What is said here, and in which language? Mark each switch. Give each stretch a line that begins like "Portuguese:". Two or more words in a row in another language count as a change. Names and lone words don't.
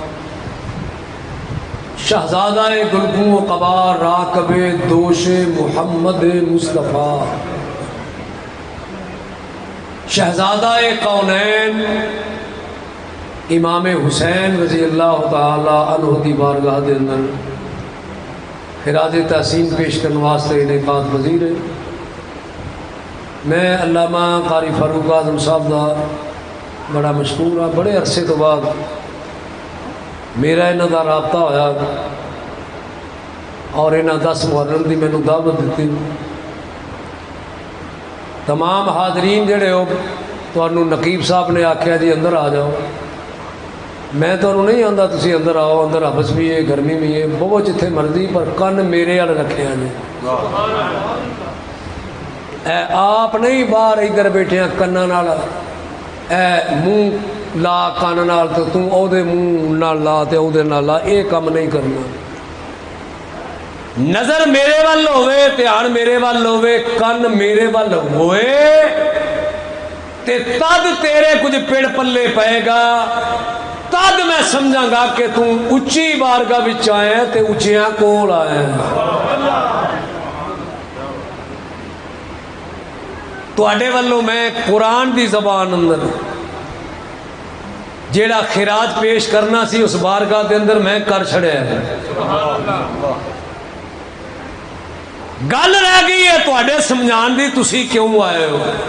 Punjabi: شہزادہ گلگوں و قبا راکب دوش محمد مصطفیٰ شہزادہ کونین امام حسین رضی اللہ تعالی عنہ دی بارگاہ دے اندر خراج تحسین پیش کرنے واسطے انعقاد پذیر ہے۔ میں علامہ قاری فاروق اعظم صاحب دا بڑا مشکور ہاں۔ بڑے عرصے تو بعد میرا انہاں دا رابطہ ہویا اور انہاں 10 محرم دی مینوں دعوت دیتی۔ تمام حاضرین جڑے ہو تو نقیب صاحب نے آکھیا جی اندر آ جاؤ۔ میں تو نہیں آندا تسی اندر آؤ، اندر حبس بھی ہے، گرمی بھی ہے، بہت جتھے مرضی، پر کن میرے وال رکھے جی۔ اے آپ نہیں باہر ادھر بیٹھے ہیں کناں نال، اے منہ لا کان نال تو توں او دے منہ نال لا تے او دے نال لا، اے کم نہیں کرنا۔ نظر میرے وال ہوئے، دھیان میرے وال ہوئے، کن میرے وال ہوئے تے تد تیرے کچھ پیڑ پلے پائے گا، تد میں سمجھاں گا کہ تم اچھی بارگاہ وچ آئے تے اچھیاں کول آئے۔ ਤੁਹਾਡੇ ਵੱਲੋਂ ਮੈਂ ਕੁਰਾਨ ਦੀ ਜ਼ਬਾਨ ਅੰਦਰ ਜਿਹੜਾ ਖਿਰਾਜ ਪੇਸ਼ ਕਰਨਾ ਸੀ ਉਸ ਬਾਰਗਾਹ ਦੇ ਅੰਦਰ ਮੈਂ ਕਰ ਛੜਿਆ। ਗੱਲ ਰਹਿ ਗਈ ਹੈ ਤੁਹਾਡੇ ਸਮਝਾਉਣ ਦੀ, ਤੁਸੀਂ ਕਿਉਂ ਆਏ ਹੋ।